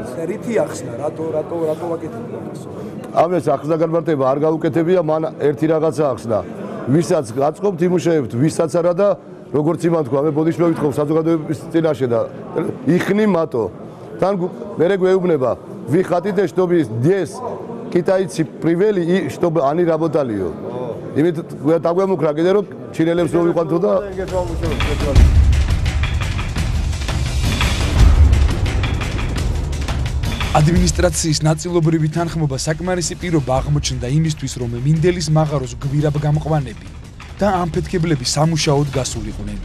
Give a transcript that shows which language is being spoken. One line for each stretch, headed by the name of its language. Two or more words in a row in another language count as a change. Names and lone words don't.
Georgian: რითი ახსნა, რატო ვაკეთებდა eso? ამას ახსნა განმარტება არ გაუკეთებია, მან ერთი რაღაცა ახსნა. ვისაც გაწყობთ იმუშავებთ, ვისაც არა და როგორც იმან თქვა, მე ბოდიშ მოვითხო საზოგადოების წინაშე და იხნი მათო. თან მერე გვეუბნება,
Russian: вы хотите, чтобы здесь китайцы привели и чтобы они работали.
Georgian: იმით დაგვემუქრა კიდე რომ ჩინელებს მოვიყვანთო და ადმინისტრაციის ნაწილობრივი თანხმობა საკმარისი პირობა აღმოჩნდა იმისთვის, რომ მინდელის მაღაროს გვირაბ გამყვანები და ამფეთქებლები სამუშაოდ გასულიყვნენ.